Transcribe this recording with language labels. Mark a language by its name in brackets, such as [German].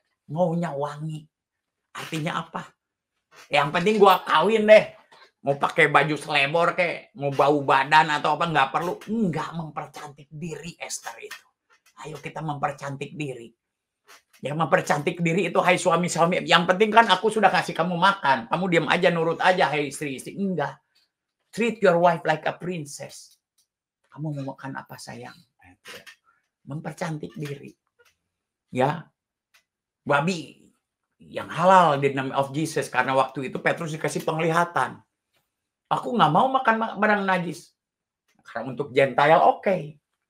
[Indonesian] Maunya wangi. Artinya apa? Yang penting gua kawin deh. Mau pakai baju selebor kayak, mau bau badan atau apa, nggak perlu. Nggak mempercantik diri Esther itu. Ayo kita mempercantik diri. Yang mempercantik diri itu, hai suami-suami. Yang penting kan aku sudah kasih kamu makan. Kamu diam aja, nurut aja, hai istri-istri. Enggak. [English] Treat your wife like a princess. [Indonesian] Kamu mau makan apa sayang? Mempercantik diri. Ya. Babi yang halal di name of Jesus. Karena waktu itu Petrus dikasih penglihatan. Aku nggak mau makan barang najis. Karena untuk Gentile oke.